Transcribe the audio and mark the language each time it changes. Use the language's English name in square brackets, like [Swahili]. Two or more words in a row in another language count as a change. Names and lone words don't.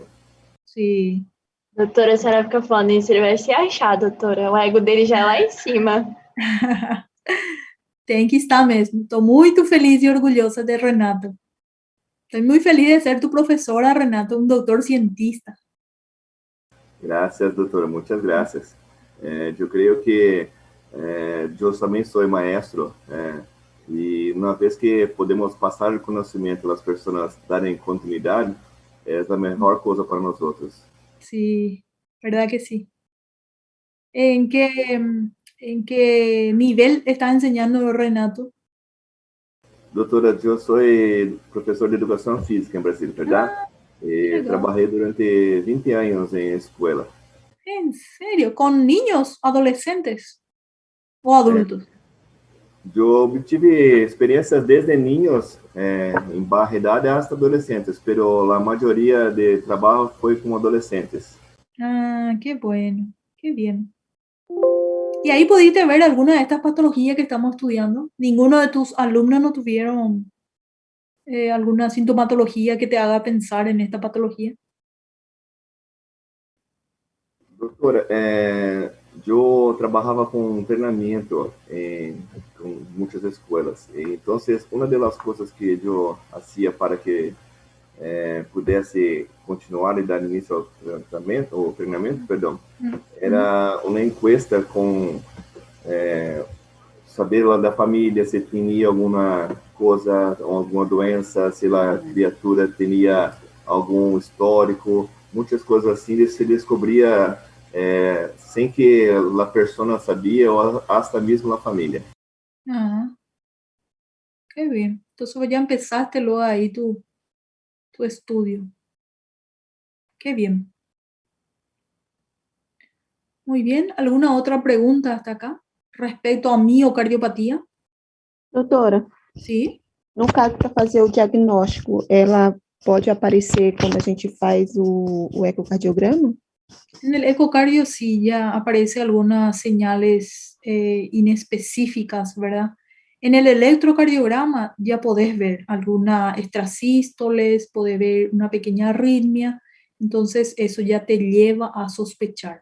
[Spanish] Sí. [Portuguese] Doutora, a senhora fica falando isso, ele vai se achar, doutora. O ego dele já é lá em cima. Tem que estar mesmo. Estou muito feliz e orgulhosa de Renato. [Spanish] Estoy muy feliz de ser tu profesora, Renato, un doctor cientista. Gracias, doutora. Muchas gracias. [Portuguese] Eu creio que eu também sou maestro e uma vez que podemos passar o conhecimento às pessoas darem continuidade, é a melhor coisa para nós outros. [Spanish] Sí, verdad que sí. ¿En qué nivel está enseñando Renato? [Portuguese] Doutora, eu sou professor de educação física em Brasília, verdade? Trabalhei durante 20 anos em escola. [Spanish] ¿En serio? ¿Con niños, adolescentes o adultos? [Portuguese] Eu tive experiências desde niños em baixa idade hasta adolescentes, pero a maioria de trabalho foi com adolescentes. [Spanish] Ah, qué bueno, qué bien. ¿Y ahí pudiste ver alguna de estas patologías que estamos estudiando? ¿Ninguno de tus alumnos no tuvieron alguna sintomatología que te haga pensar en esta patología? [Portuguese] Doutora, eu trabalhava com treinamento com muitas escolas. Então, uma das coisas que eu fazia para que pudesse continuar e dar início ao treinamento, perdão, era uma encuesta com saber lá da família se tinha alguma coisa, alguma doença, se a criatura tinha algum histórico, muitas coisas assim, se descobria sem que a pessoa sabia ou hasta mesmo a família. [Spanish] Ah, qué bien. Entonces ya empezaste luego ahí tu estudio. Qué bien. Muy bien. ¿Alguna otra pregunta hasta acá respecto a miocardiopatía? [Portuguese] Doutora, [Spanish] Sí. [Portuguese] no caso para fazer o diagnóstico, ela pode aparecer quando a gente faz o ecocardiograma? [Spanish] En el ecocardio sí ya aparece algunas señales inespecíficas, ¿verdad? En el electrocardiograma ya podés ver alguna extrasístoles, podés ver una pequeña arritmia, entonces eso ya te lleva a sospechar.